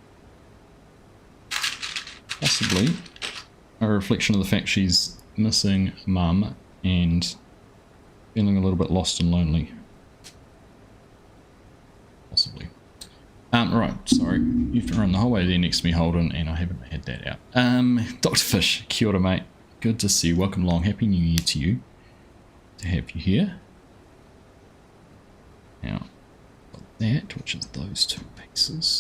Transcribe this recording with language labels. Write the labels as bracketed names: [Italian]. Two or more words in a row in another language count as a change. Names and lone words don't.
[English] Possibly a reflection of the fact she's missing mum and feeling a little bit lost and lonely. Possibly. Right, sorry, you've run the whole way there next to me, Holden, and I haven't had that out. Dr. Fish, [Māori] kia ora, mate. [English] Good to see you. Welcome along. Happy New Year to you. To have you here. Now, got that, which is those two pieces.